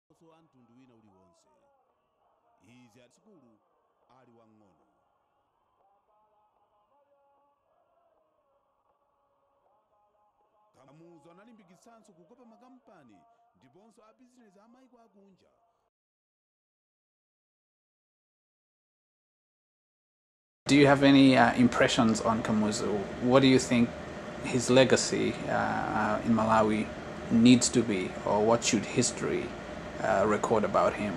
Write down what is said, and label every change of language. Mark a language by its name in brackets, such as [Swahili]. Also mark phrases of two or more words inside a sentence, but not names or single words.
[Nyanja] wa mtundu wina uliwonse. Izi ali sukulu ali wang'ono. Kamuzu analimbikitsanso kukopa makampani ndiponso a bizinesi a maiko akunja. [English] Do you have any impressions on Kamuzu? What do you think his legacy in Malawi needs to be, or what should history record about him?